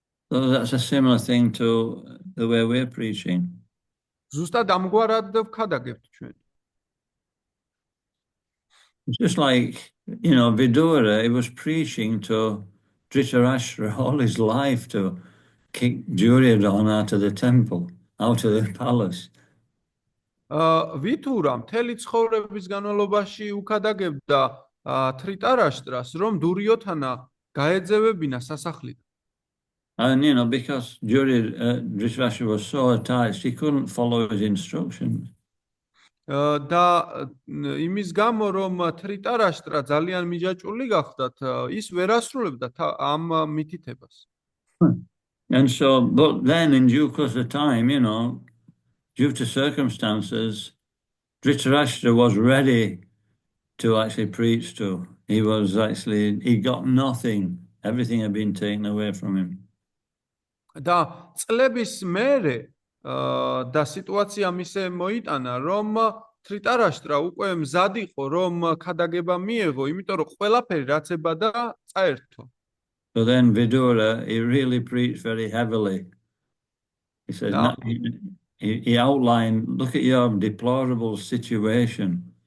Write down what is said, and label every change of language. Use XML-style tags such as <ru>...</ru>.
<en>So that's a similar thing to the way we're preaching.</en> <ka>ზუსტად ამგვარად ვქადაგებთ ჩვენ.</ka> <en>It's just like, Vidura, he was preaching to Dhritarashtra all his life to kick Duryodhana out of the temple, out of the palace.</en> <ka>ვითურა მთელი ცხოვრების განმავლობაში უკადაგებდა თრიტარაშტრას, რომ დურიოთანა გაეძევებინა სასახლიდან.</ka> <en>And, because Dhritarashtra was so attached, he couldn't follow his instructions.</en> <ka>და იმის გამო რომ თრიტარაშტრა ძალიან მიჯაჭვული გახდათ, ის ვერ ასრულებდა ამ მითითებას.</ka> <en>And so, but then in due course of time, due to circumstances, Dhritarashtra was ready to actually preach to. He got nothing. Everything had been taken away from him.</en> <ka>და წლების მერე და სიტუაცია მისე მოიტანა, რომ თრიტარაშტრა უკვე მზად იყო, რომ ქადაგება მიეღო, იმიტომ რომ ყველაფერი რაც ებადა წაერთო.</ka> <en>So then Vidura, he really preached very heavily. He said, he outlined, look at your deplorable situation.</en>